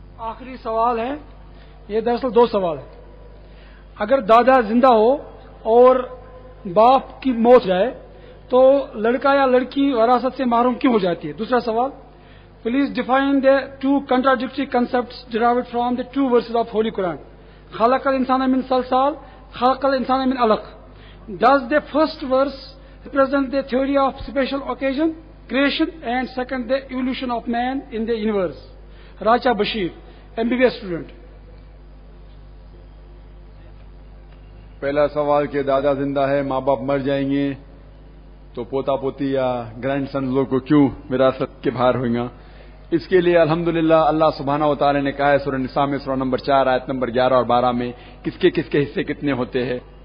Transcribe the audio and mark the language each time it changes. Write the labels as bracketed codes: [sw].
[ur] آخری سوال ہے, یہ دراصل 2 سوال ہے. اگر دادا زندہ ہو اور باپ کی موت جائے تو لڑکا یا لڑکی وراثت سے محروم کیوں ہو جاتی ہے؟ دوسرا سوال, [en] Please define the 2 contradictory concepts derived from the 2 verses of Holy Quran. [ar] خلق الانسان من صلصال, خلق الانسان من علق. [en] Does the first verse represent the theory of special occasion, creation, and second the evolution of man in the universe? Raja Bashir, MBBS student. [ur] پہلا سوال کہ دادا زندہ ہے, ماں باپ مر جائیں گے تو پوتا پوتی یا گرینڈ سن لوگ کو کیوں وراثت کے باہر ہوئیں گا؟ اس کے لیے الحمدللہ اللہ سبحانہ و تعالی نے کہا ہے سورہ نساء میں سورہ نمبر 4 آیت نمبر 11 اور 12 میں کس کے حصے کتنے ہوتے ہیں.